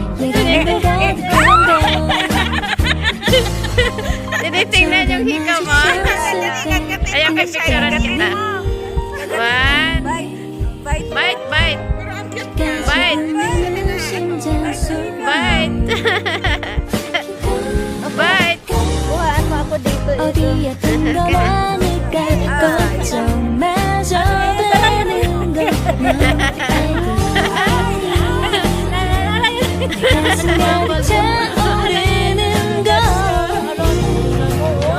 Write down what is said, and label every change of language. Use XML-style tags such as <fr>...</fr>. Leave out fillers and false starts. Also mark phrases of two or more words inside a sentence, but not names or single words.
<tl>Tinitingnan yung hikaw mo. Ayan, pipicturean kita. One. Bite. Pero ang cute niya.</tl> <en>Bite. Bite.</en> <tl>Buhaan mo ako dito.</tl> <ko>어디 아픈 건 아닐까 걱정마저 되는 걸 가슴 가득 차오르는 걸</ko>